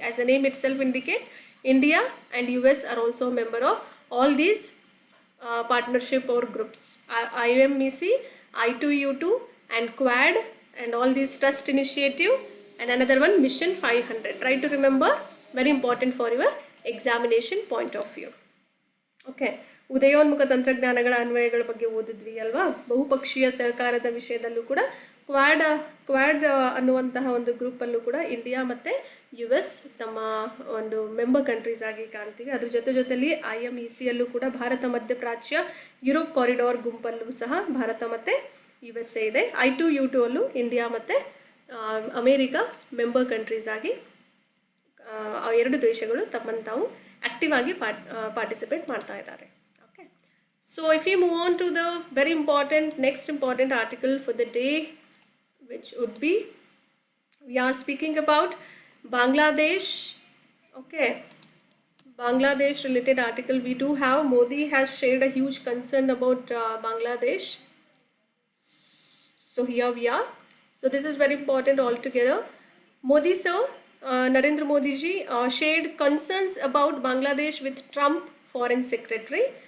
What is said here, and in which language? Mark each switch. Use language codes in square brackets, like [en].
[en] As the name itself indicate, India and US are also a member of all these partnership or groups. IMEC, I2U2 and Quad and all these trust initiative, and another one Mission 500. Try to remember, very important for your examination point of view. [kn] Okay, ಉದಯೋನ್ಮುಖ ತಂತ್ರಜ್ಞಾನಗಳ ಅನ್ವಯಗಳ ಬಗ್ಗೆ ಓದಿದ್ವಿ ಅಲ್ವಾ. ಬಹುಪಕ್ಷೀಯ ಸಹಕಾರದ ವಿಷಯದಲ್ಲೂ ಕೂಡ Quad ಅನ್ನುವಂತಹ ಒಂದು ಗ್ರೂಪಲ್ಲೂ ಕೂಡ ಇಂಡಿಯಾ ಮತ್ತು US ತಮ್ಮ ಒಂದು ಮೆಂಬರ್ ಕಂಟ್ರೀಸ್ ಆಗಿ ಕಾಣ್ತೀವಿ. ಅದ್ರ ಜೊತೆಲಿ IMECಯಲ್ಲೂ ಕೂಡ ಭಾರತ ಮಧ್ಯಪ್ರಾಚ್ಯ ಯುರೋಪ್ ಕಾರಿಡಾರ್ ಗುಂಪಲ್ಲೂ ಸಹ ಭಾರತ ಮತ್ತು USA ಇದೆ. I2U2 ಅಲ್ಲೂ ಇಂಡಿಯಾ ಮತ್ತು ಅಮೇರಿಕಾ ಮೆಂಬರ್ ಕಂಟ್ರೀಸ್ ಆಗಿ ಆ ಎರಡು ದೇಶಗಳು ತಮ್ಮನ್ನು ತಾವು ಆಕ್ಟಿವ್ ಆಗಿ ಪಾರ್ಟಿಸಿಪೇಟ್ ಮಾಡ್ತಾ ಇದ್ದಾರೆ. [en] Okay, so if you move on to the very important next important article for the day, which would be we are speaking about Bangladesh. Okay, Bangladesh related article we do have. Modi has shared a huge concern about Bangladesh. So here we are. So this is very important altogether. Modi sir, Narendra Modi ji shared concerns about Bangladesh with Trump Foreign Secretary.